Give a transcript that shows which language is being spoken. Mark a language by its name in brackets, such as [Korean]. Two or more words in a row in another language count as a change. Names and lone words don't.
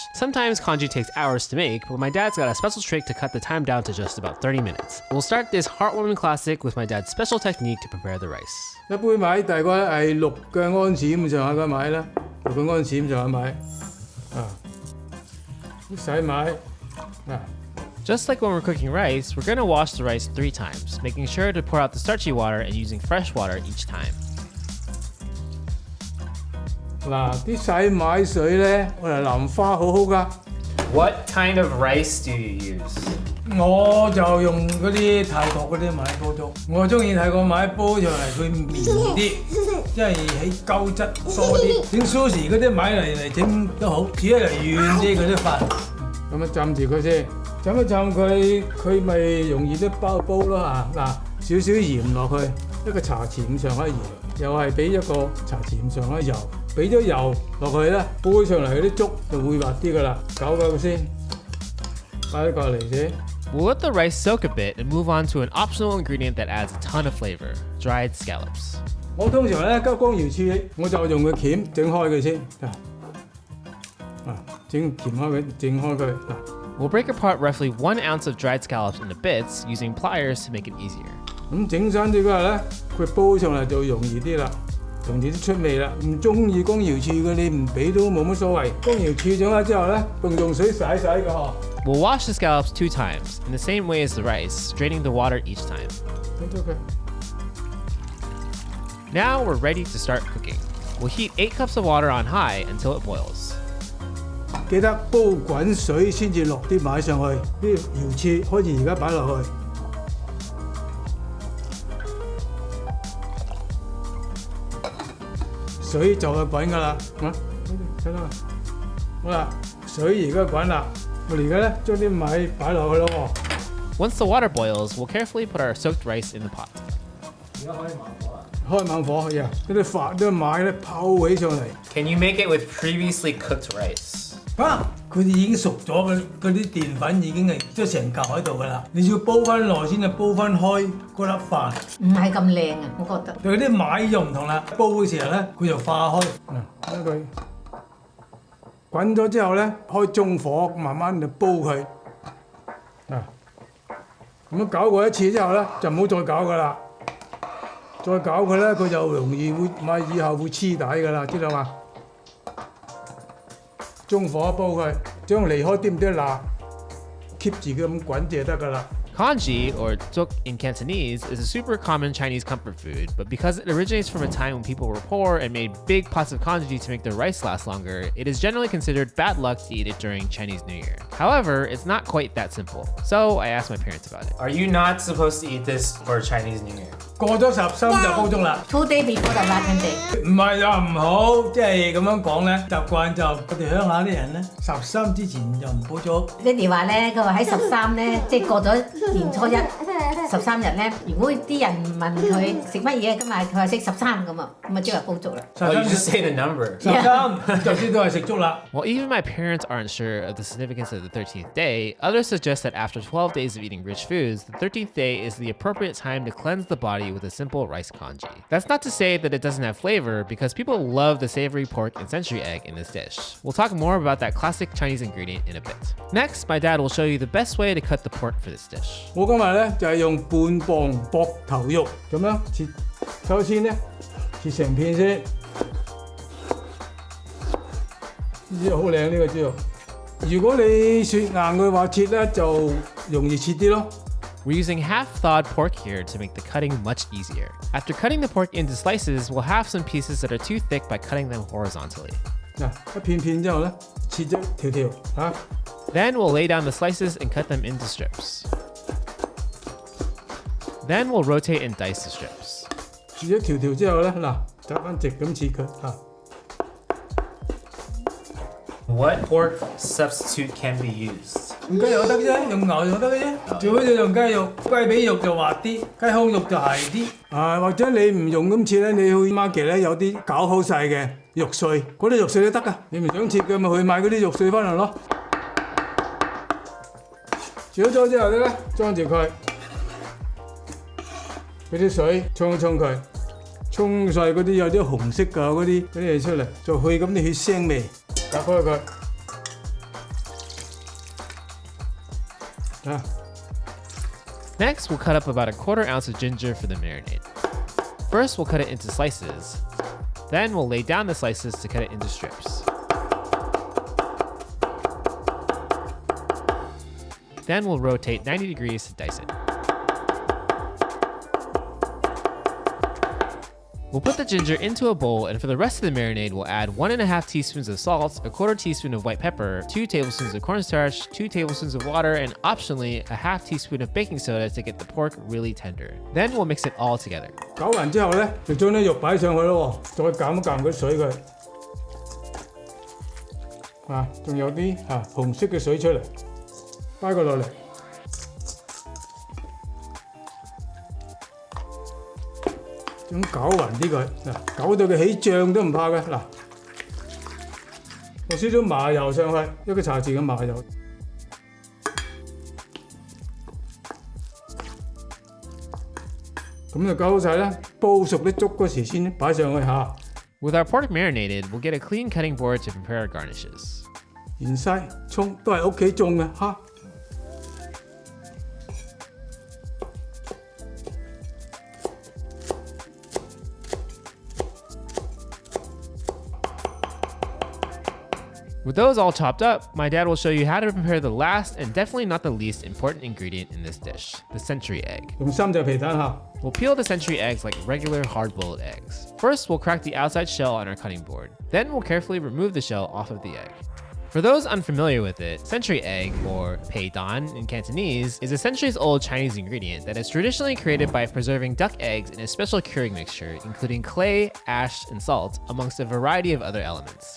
[English] Sometimes congee takes hours to make, but my dad's got a special trick to cut the time down to just about 30 minutes. We'll start this heartwarming classic with my dad's special technique to prepare the rice. [Cantonese] 一杯米大概係6嘅安士咁上下嘅米啦，6嘅安士咁上下米。洗米嗱。 [English] Just like when we're cooking rice, we're gonna wash the rice 3 times, making sure to pour out the starchy water and using fresh water each time. [Cantonese] 嗱，啲洗米水咧，我哋淋花好好噶。 [English] What kind of rice do you use? [Cantonese] 我就用嗰啲泰國嗰啲米煲粥，我中意泰國米煲上嚟佢綿啲，即係起膠質多啲。整 sushi 嗰啲米嚟整都好，煮得嚟軟啲嗰啲飯。咁樣浸住佢先，浸一浸佢，佢咪容易啲煲咯啊！嗱，少少鹽落去，一個茶匙咁上下鹽，又係俾一個茶匙咁上下油。俾咗油落去咧，煲上嚟嗰啲粥就會滑啲噶啦，攪佢先，擺啲過嚟先。 [English] We'll let the rice soak a bit and move on to an optional ingredient that adds a ton of flavor, dried scallops. [Cantonese] 我通常咧急光瑤柱，我就用個鉗整開佢先，整鉗開佢，整開佢嗱。 [English] We'll break apart roughly 1 ounce of dried scallops into bits using pliers to make it easier. [Cantonese] 咁整身啲嗰日咧，佢煲上嚟就容易啲啦。容易啲出味啦，唔中意光瑤柱嘅你唔俾都冇乜所謂。光瑤柱整咗之後咧，用水洗嘅嗬。 [English] We'll wash the scallops 2 times, in the same way as the rice, draining the water each time. Now we're ready to start cooking. We'll heat 8 cups of water on high until it boils. [Cantonese] 記得煲滾水先至落啲米上去，啲瑤柱開始而家擺落去。水就係滾噶啦，睇到嘛？好啦，水而家滾啦，我哋而家咧將啲米擺落去咯喎。 [English] Once the water boils, we'll carefully put our soaked rice in the pot. [Cantonese] 而家開猛火呀！啲米咧泡起上嚟。 [English] Can you make it with previously cooked rice? [Cantonese] 佢哋已經熟咗嘅，嗰啲澱粉已經係即係成嚿喺度噶啦。你要煲翻耐先至煲翻開嗰粒飯。唔係咁靚啊，我覺得。佢啲米就唔同啦，煲嘅時候咧，佢就化開。睇佢滾咗之後咧，開中火慢慢就煲佢。咁樣攪過一次之後咧，就唔好再攪噶啦。再攪佢咧，佢就容易會以後會黐底噶啦，知道嘛？中火煲佢，將離開啲唔啲辣 ，keep 住佢咁滾就得噶啦。 [English] Congee, or tuk in Cantonese, is a super common Chinese comfort food, but because it originates from a time when people were poor and made big pots of congee to make their rice last longer, it is generally considered bad luck to eat it during Chinese New Year. However, it's not quite that simple, so I asked my parents about it. Are you not supposed to eat this for Chinese New Year? [Cantonese] 過咗13就煲粥啦。 [English] 2 days before the Latin Day。 [Cantonese] 唔係啊，唔好，即係咁樣講咧，習慣就我哋鄉下啲人咧，13之前就唔煲粥。爹哋話咧，佢話喺13咧，即係過咗年初一13日咧，如果啲人問佢食乜嘢，今日佢話食13咁啊，咁啊即係煲粥啦。 [English] Oh, you just say the number. [Cantonese] 13 就知道係食粥啦。 [English] While even my parents aren't sure of the significance of the 13th day, others suggest that after 12 days of eating rich foods, the 13th day is the appropriate time to cleanse the body with a simple rice congee. That's not to say that it doesn't have flavor, because people love the savory pork and century egg in this dish. We'll talk more about that classic Chinese ingredient in a bit. Next, my dad will show you the best way to cut the pork for this dish. [Cantonese] 我今日咧就係用半磅膊頭肉咁樣切，首先咧切成片先，呢個好靚呢個豬肉。如果你雪硬嘅話切咧就容易切啲咯。 [English] We're using half-thawed pork here to make the cutting much easier. After cutting the pork into slices, we'll have some pieces that are too thick by cutting them horizontally. [Cantonese] 嗱，一片片之後咧，切咗條條嚇。 [English] Then we'll lay down the slices and cut them into strips. Then we'll rotate and dice the strips. [Cantonese] 切咗條條之後咧，嗱，打翻直咁切佢嚇。 [English] What pork substitute can be used? [Cantonese] 用雞肉得啫，用牛肉得嘅啫。最好就用雞肉，雞髀肉就滑啲，雞胸肉就係啲。或者你唔用咁切咧，你去 market 咧有啲搞好晒嘅肉碎，嗰啲肉碎都得噶。你唔想切嘅咪去買嗰啲肉碎翻嚟咯。少咗之後咧，裝住佢，俾啲水沖佢，沖晒嗰啲有啲紅色㗎嗰啲嘢出嚟，就去咁啲血腥味，隔開佢。啊！ [English] Next, we'll cut up about 1/4 ounce of ginger for the marinade. First, we'll cut it into slices. Then, we'll lay down the slices to cut it into strips. Then, we'll rotate 90 degrees to dice it. We'll put the ginger into a bowl, and for the rest of the marinade, we'll add 1.5 teaspoons of salt, 1/4 teaspoon of white pepper, 2 tablespoons of cornstarch, 2 tablespoons of water, and optionally, a 1/2 teaspoon of baking soda to get the pork really tender. Then we'll mix it all together. [Cantonese] 攪完之後咧，就將啲肉擺上去咯喎，再減一減嗰水佢。仲有啲紅色嘅水出嚟，擺佢落嚟。咁攪勻啲佢，攪到佢起醬都唔怕嘅。嗱，落少少麻油上去，一個茶匙嘅麻油。咁就搞好晒啦，煲熟啲粥嗰時先擺上去嚇。 [English] With our pork marinated, we'll get a clean cutting board to prepare our garnishes. [Cantonese] 芫茜、葱都係屋企種嘅嚇。 [English] With those all chopped up, my dad will show you how to prepare the last and definitely not the least important ingredient in this dish, the century egg. [Cantonese] 用3隻皮蛋嚇。 [English] We'll peel the century eggs like regular hard-boiled eggs. First, we'll crack the outside shell on our cutting board. Then we'll carefully remove the shell off of the egg. For those unfamiliar with it, century egg, or [Cantonese] 皮蛋 [English] in Cantonese, is a centuries-old Chinese ingredient that is traditionally created by preserving duck eggs in a special curing mixture, including clay, ash, and salt, amongst a variety of other elements.